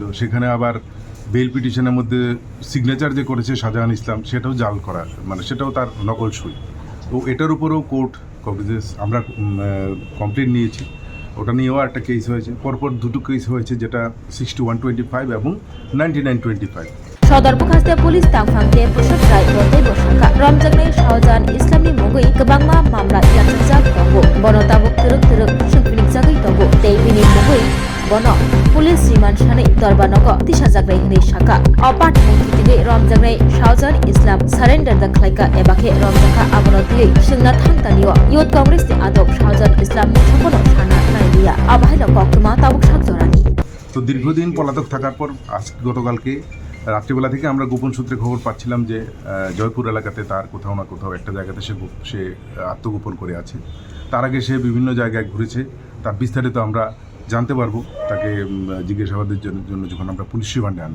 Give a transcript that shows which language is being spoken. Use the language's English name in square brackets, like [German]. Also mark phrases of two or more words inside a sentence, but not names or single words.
[Bangla] সেখানে আবার [English] bail petition [Bangla] মধ্যে সিগনেচার যে করেছে শাহজাহান ইসলাম, সেটাও জাল করা, মানে সেটাও তার নকল সই। তো এটার উপরেও [English] court cognizance [Bangla] আমরা কমপ্লেন নিয়েছি। ওটা নিয়েও একটা কেস হয়েছে, পরপর দুটো কেস হয়েছে, যেটা 6125 এবং 9925। [Turkic languages] Shodor Bukhaste Police Tangfangte Prasad Rai Botai Boshaka Romjaknai Shahjahan Islamni Mugui Kebangma Mamla Yatsajak Tongo Bono Tabuk Teruk Shungpinik Jagai Tongo Tei Bini Mugui Bono Police Riman Shani Dorbanogo Tishajaknai Hnai Shaka Opat Mungkitigi Romjaknai Shahjahan Islam Surrender da Khlaika Ebakhe Romjaka Abono Tui Shingna Thangtanio Youth Congress ni Adok Shahjahan Islam Muchakono Shana Nailia Abhailo Koktuma Tabuk Shakjorani। [Bangla] তো দীর্ঘদিন পলাতক থাকার পর আজ গতকালকে রাত্রিবেলা থেকে আমরা গোপন সূত্রে খবর পাচ্ছিলাম যে জয়পুর এলাকাতে তার কোথাও না কোথাও একটা জায়গাতে সে আত্মগোপন করে আছে। তার আগে সে বিভিন্ন জায়গায় ঘুরেছে, তার বিস্তারিত আমরা জানতে পারবো তাকে জিজ্ঞাসাবাদের জন্য যখন আমরা [English] police remand [Bangla] আনবো।